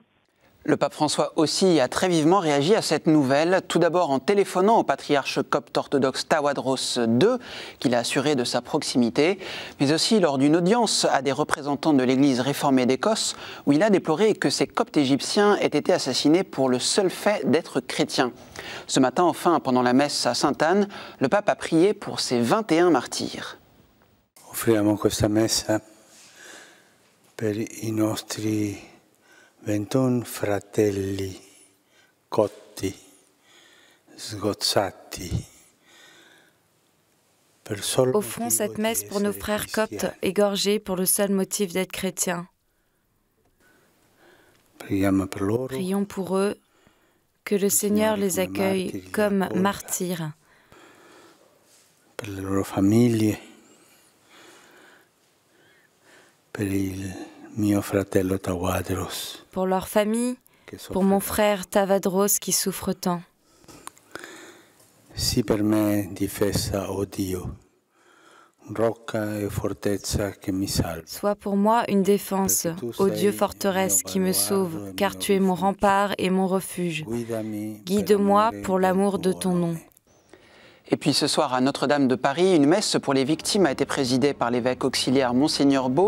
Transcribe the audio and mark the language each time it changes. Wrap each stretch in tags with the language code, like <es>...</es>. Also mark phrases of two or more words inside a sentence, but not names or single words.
<fr>Le pape François aussi a très vivement réagi à cette nouvelle, tout d'abord en téléphonant au patriarche copte orthodoxe Tawadros II, qu'il a assuré de sa proximité, mais aussi lors d'une audience à des représentants de l'Église réformée d'Écosse, où il a déploré que ces coptes égyptiens aient été assassinés pour le seul fait d'être chrétiens. Ce matin, enfin, pendant la messe à Sainte-Anne, le pape a prié pour ces 21 martyrs.</fr> <it>Offriamo questa messa per I nostri 21 fratelli cotti, sgozzati.</it> <fr>Offrons cette messe pour nos frères coptes égorgés pour le seul motif d'être chrétiens. Prions pour eux, que le Seigneur les accueille comme martyrs.</fr> <it>Per le loro famiglie, per il mio fratello Tawadros.</it> <fr>Pour leur famille, pour mon frère Tawadros qui souffre tant.</fr> <it>Sii per me difesa, o Dio, rocca e fortezza che mi salva.</it> <fr>Sois pour moi une défense, ô Dieu forteresse qui me sauve, car tu es mon rempart et mon refuge. Guide-moi pour l'amour de ton nom. Et puis ce soir à Notre-Dame de Paris, une messe pour les victimes a été présidée par l'évêque auxiliaire Monseigneur Beau.</fr>